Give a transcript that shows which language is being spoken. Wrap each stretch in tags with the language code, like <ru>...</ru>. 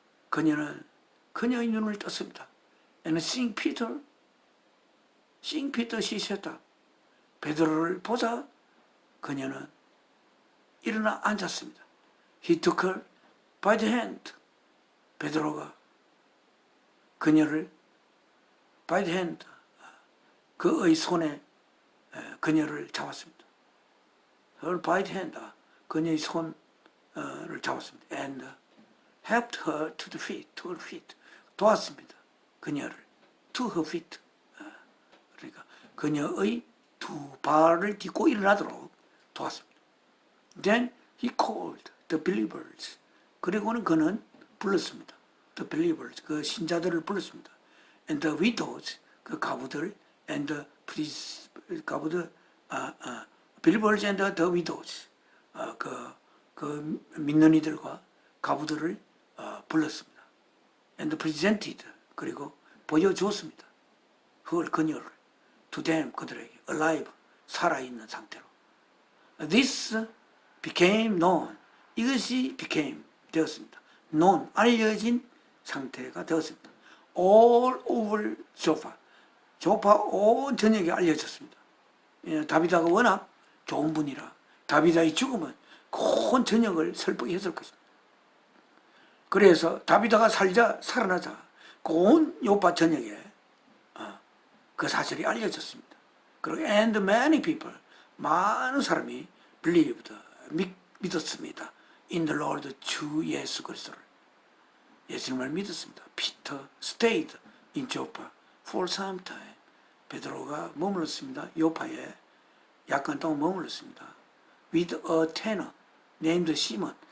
<ko>그녀는 그녀의 눈을 떴습니다.</ko> <en>And seeing Peter, she said,</en> <ko>베드로를 보자 그녀는 일어나 앉았습니다.</ko> <en>He took her by the hand.</en> <ko>베드로가 그녀를</ko> <en>by the hand,</en> <ko>그의 손에 그녀를 잡았습니다.</ko> <en>Her by the hand,</en> <ko>그녀의 손을 잡았습니다.</ko> <en>And helped her to the feet, to her feet.</en> <ko>도왔습니다. 그녀를</ko> <en>to her feet.</en> <ko>그러니까 그녀의 두 발을 딛고 일어나도록 도왔습니다.</ko> <en>Then he called the believers.</en> <ko>그리고는 그는 불렀습니다.</ko> <en>The believers,</en> <ko>그 신자들을 불렀습니다.</ko> <en>And the widows,</en> <ko>그 가부들,</ko> <en>and the 가부들, believers and the widows,</en> <ko>그 믿는 이들과 가부들을 불렀습니다.</ko> <en>And presented,</en> <ko>그리고 보여주었습니다. 그녀를</ko> <en>to them,</en> <ko>그들에게</ko> <en>alive,</en> <ko>살아있는 상태로.</ko> <en>This became known.</en> <ko>이것이 became, 되었습니다. known, 알려진 상태가 되었습니다.</ko> <en>all over 조파.</en> <ko>조파 온 전역에 알려졌습니다. 다비다가 워낙 좋은 분이라 다비다의 죽음은 온 전역을 설득 했을 것입니다. 그래서 다비다가 살아나자 온 요파 전역에 그 사실이 알려졌습니다. 그리고</ko> <en>and many people,</en> <ko>많은 사람이 believed, 믿었습니다.</ko> <en>in the Lord,</en> <ko>주 예수 그리스도를. 예수님을 믿었습니다.</ko> <en>Peter stayed in Joppa for some time.</en> <ko>베드로가 머물렀습니다. 요파에 약간 동안 머물렀습니다.</ko> <en>with a tanner named Simon.</en>